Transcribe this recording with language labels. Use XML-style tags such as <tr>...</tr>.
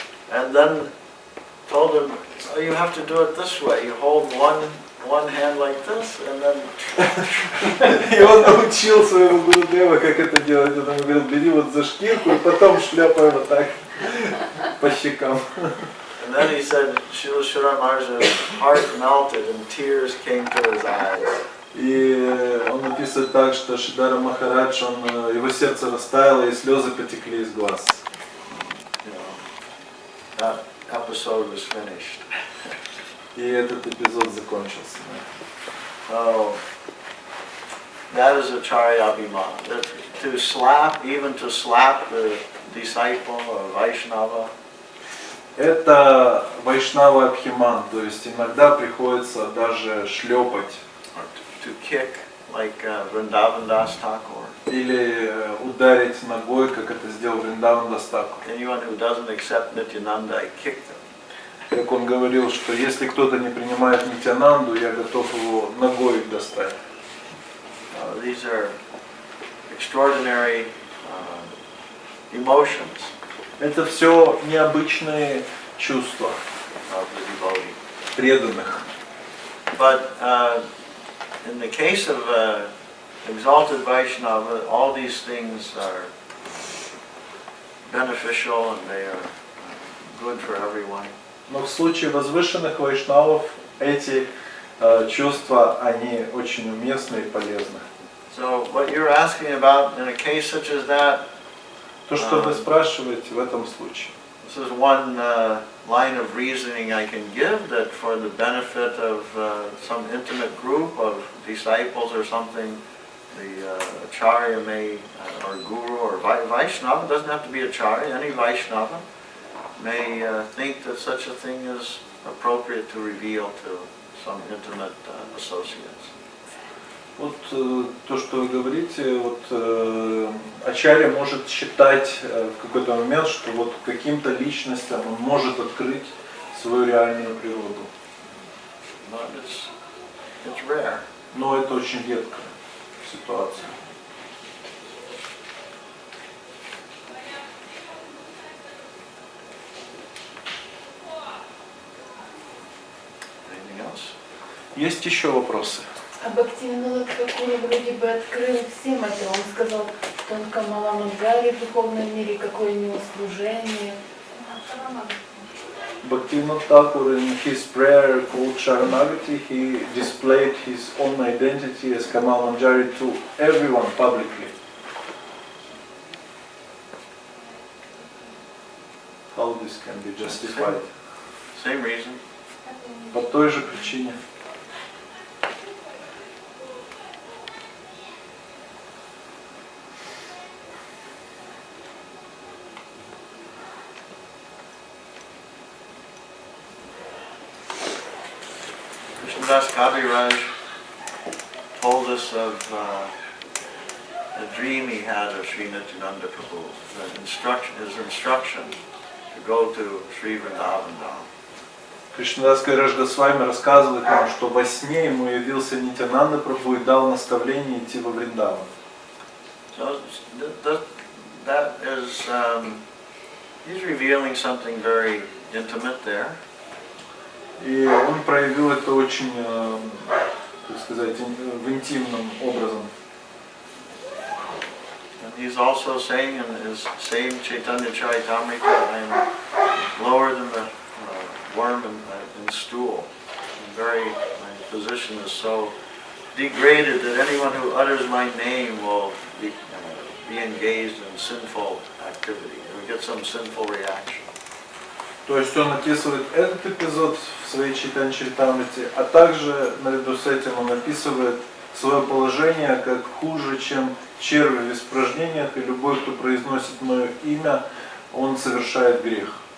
<en>And then told him, oh, you have to do it this way. You hold one hand like this, and then.</en> <ru>И он научил своего Гурудева, как это делать. Он ему говорил, бери вот за шкирку и потом шляпай вот так по щекам.</ru> <en>And then he said, Srila Maharaj's heart melted and tears came to his eyes.</en> <ru>И он написывает так, что Шридхара Махарадж, его сердце растаяло и слезы потекли из глаз.</ru> <en>That episode was finished.</en> <ru>И этот эпизод закончился.</ru> <en>So that is Acharya Abhimana. To slap, even to slap the disciple or Vaishnava.</en> <ru>Это Вайшнава Абхиман, то есть иногда приходится даже шлепать.</ru> <en>To kick, like Vrindavan Das Thakur.</en> <ru>Или ударить ногой, как это сделал Вриндаван Дас Такур.</ru> <en>Anyone who doesn't accept Nityananda, I kick them.</en> <ru>Как он говорил, что если кто-то не принимает Нитянанду, я готов его ногой достать.</ru> <en>These are extraordinary emotions.</en> <ru>Это все необычные чувства</ru> <en>Of the devotee.</en> <ru>преданных.</ru> <en>But in the case of exalted Vaishnava, all these things are beneficial and they are good for everyone.</en> <ru>Но в случае возвышенных вайшнавов эти чувства, они очень уместны и полезны.</ru> <en>So what you're asking about in a case such as that,</en> <ru>То, что вы спрашиваете в этом случае.</ru> <en>this is one line of reasoning I can give, that for the benefit of some intimate group of disciples or something, the Acharya may, or Guru or Vaishnava, doesn't have to be Acharya, any Vaishnava, may think that such a thing is appropriate to reveal to some intimate associates.</en> <ru>Вот то, что вы говорите, вот Ачарья может считать в какой-то момент, что вот каким-то личностям он может открыть свою реальную природу.</ru> <en>But it's rare.</en> <ru>Но это очень редкая ситуация.</ru> <en>Anything else?</en> <ru>Есть еще вопросы? А Бхактивинода Тхакур вроде бы открыл всем это. Он сказал, что он Камала Манджари в духовном мире, какое у него служение.</ru> <en>Bhaktivinoda Thakur, in his prayer called Sharanagati, he displayed his own identity as Kamal Manjari to everyone publicly. How this can be justified? Same reason.</en> <ru>По той же причине.</ru> <en>Krishnadas Kaviraj told us of a dream he had of Sri Nityananda Prabhu, his instruction to go to Sri Vrindavan Dham.</en> <ru>Кришнадас Кавирадж Госвами рассказывает нам, что во сне ему явился Нитянанда Прабху и дал наставление идти во Вриндаван.</ru> <en>So that is, he's revealing something very intimate there.</en> <ru>И он проявил это очень, так сказать, в интимном образом.</ru> <en>And he's also saying in his same Chaitanya Charitamrita, I am lower than the worm in stool. My position is so degraded that anyone who utters my name will be engaged in sinful activity. We get some sinful reaction.</en> <ru>То есть он описывает этот эпизод в своей Чайтанья-чаритамрите, а также наряду с этим он описывает свое положение как хуже, чем черви в испражнениях, и любой, кто произносит мое имя, он совершает грех.</ru>